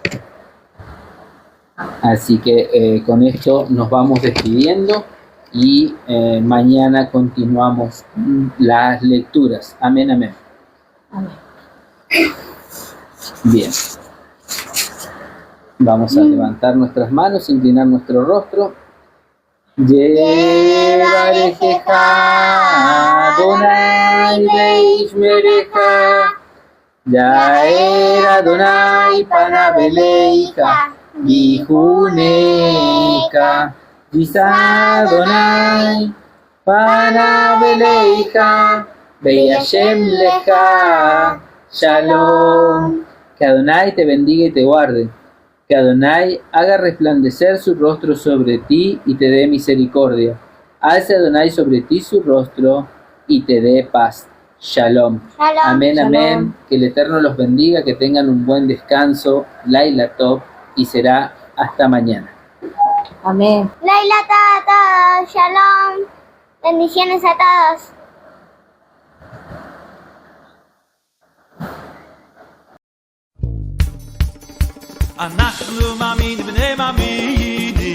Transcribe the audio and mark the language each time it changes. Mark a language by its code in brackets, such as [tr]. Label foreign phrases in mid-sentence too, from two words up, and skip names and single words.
[es] Así que con esto nos vamos despidiendo y mañana continuamos las lecturas. Amén, amén. Amén. Bien. Vamos a levantar nuestras manos, inclinar nuestro rostro. [he] יברכך אדוני וישמרך, יאר אדוני פניו אליך ויחנך, ישא אדוני פניו אליך וישם לך שלום. [es] Que Adonai te bendiga y te guarde. Que Adonai haga resplandecer su rostro sobre ti y te dé misericordia. Alce Adonai sobre ti su rostro y te dé paz. Shalom. Shalom. Amén, Shalom. amén. Que el Eterno los bendiga, que tengan un buen descanso. [he] לילה טוב, [es] y será hasta mañana. Amén. Laila a todos. Shalom. Bendiciones a todos. [he] אנחנו מאמינים בני מאמין